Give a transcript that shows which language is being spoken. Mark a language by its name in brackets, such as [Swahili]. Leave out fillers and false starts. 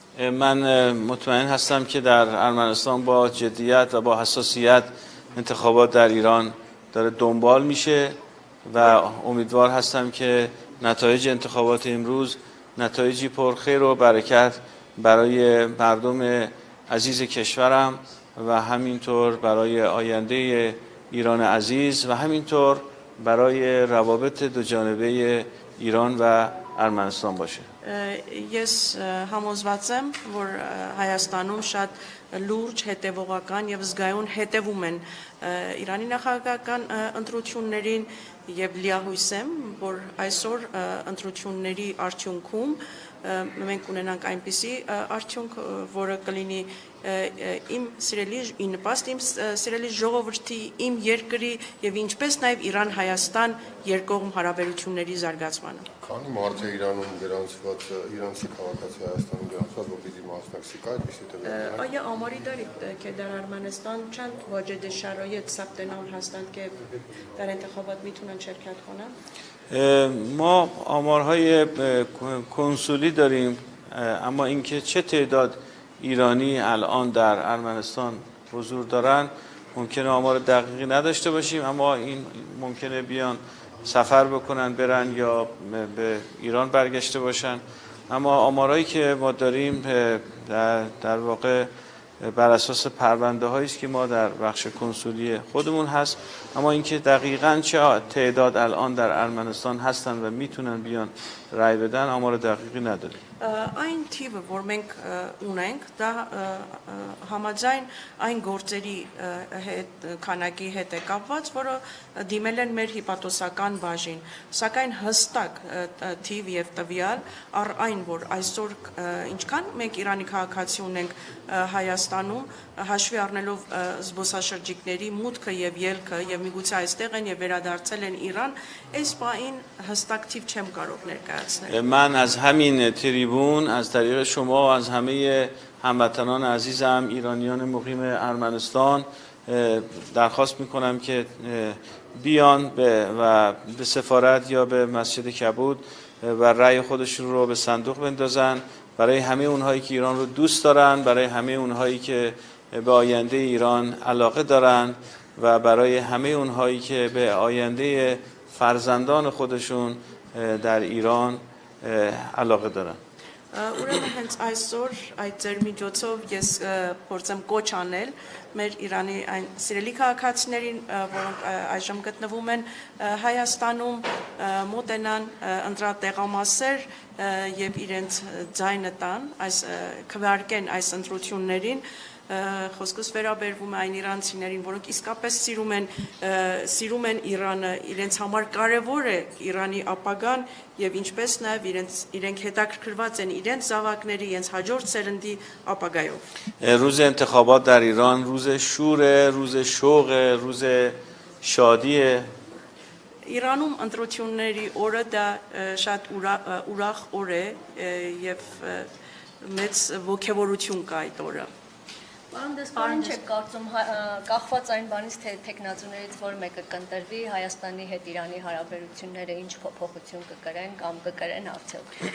[Persian] من مطمئن هستم که در ارمنستان با جدیت و با حساسیت انتخابات در ایران داره دنبال میشه و امیدوار هستم که نتایج انتخابات امروز نتایجی پرخیر و برکت برای مردم عزیز کشورم و همینطور برای آینده ایران عزیز و همینطور برای روابط دوجانبه ایران و ارمنستان باشه. [Armenian] Ես համոզված եմ, որ Հայաստանում շատ լուրջ, հետևողական եւ զգայուն հետևում են Իրանի նախագահական ընտրություններին եւ լիահույս եմ, որ այսօր ընտրությունների արդյունքում մենք ունենանք այնպիսի արդյունք, որը կլինի իմ սիրելի ժողովրդի, իմ երկրի եւ ինչպես նաեւ Իրան-Հայաստան երկկողմ հարաբերությունների զարգացմանը. Քանի մարդ է Իրանում գրանցված, իրանցի քաղաքացի Հայաստանում գրանցված, որ պիտի մասնակցի կա այդպիսի տվյալներ։ [Persian] آیا آماری دارید که در ارمنستان چند واجد شرایط ثبت نام هستند که در انتخابات میتونن شرکت کنن؟ ما آمارهای کنسولی داریم، اما اینکه چه تعداد ایرانی الان در ارمنستان حضور دارن ممکنه آمار دقیقی نداشته باشیم، اما این ممکنه بیان سفر بکنن برن یا به ایران برگشته باشن. اما آمارهایی که ما داریم در واقع بر اساس پرونده هایی است که ما در بخش کنسولی خودمون هست، اما اینکه دقیقاً چه تعداد الان در ارمنستان هستن و میتونن بیان رای بدن آمار دقیقی نداریم. [Armenian] Այն թիվը, որ մենք ունենք, դա համաձայն այն գործերի քանակի հետ է կապված, որը դիմել են մեր հիպատոսական բաժին, սակայն հստակ թիվ եւ տվյալ առ այն, որ այսօր ինչքան մենք Իրանի քաղաքացի ունենք Հայաստանում, հաշվի առնելով զբոսաշրջիկների մուտքը եւ ելքը եւ միգուցե այստեղ են եւ վերադարձել են Իրան, այս բանին հստակ թիվ չեմ կարող ներկայացնել. [Persian] من از همین تریبون از طریق شما از همه هموطنان عزیزم ایرانیان مقیم ارمنستان درخواست میکنم که بیان و به سفارت یا به مسجد کبود و رأی خودشون رو به صندوق بندازن، برای همه اونهایی که ایران رو دوست دارن، برای همه اونهایی که به آینده ایران علاقه دارن و برای همه اونهایی که به آینده فرزندان خودشون در ایران علاقه دارن. [Armenian] Ուրեմն հենց այսօր այդ ձեր միջոցով ես փորձեմ կոչ անել մեր Իրանի այն սիրելի քաղաքացիներին, որոնք այժմ գտնվում են Հայաստանում, մոտենան ընտրատեղամասեր եւ իրենց ձայնը տան, քվեարկեն այս ընտրություններին, խոսքս վերաբերվում է այն իրանցիներին, որոնք իսկապես սիրում են Իրանը, իրենց համար կարևոր է Իրանի ապագան եւ ինչպես նաեւ իրենք հետաքրքրված են իրենց զավակների, իրենց հաջորդ սերնդի ապագայով. [Persian] روز انتخابات در ایران روز شوره، روز شوق، روز شادیه. [Armenian] Իրանում ընտրությունների օրը դա շատ ուրախ օր է եւ մեծ ողջավորություն կա այդ օրը. Պարոն դեսպան, չեք կարծում կախված այն բանից, թե տեխնացուներից որ մեկը կընտրվի Հայաստանի հետ Իրանի հարաբերությունները ինչ փոփոխություն կկրեն կամ կկրեն արդյոք։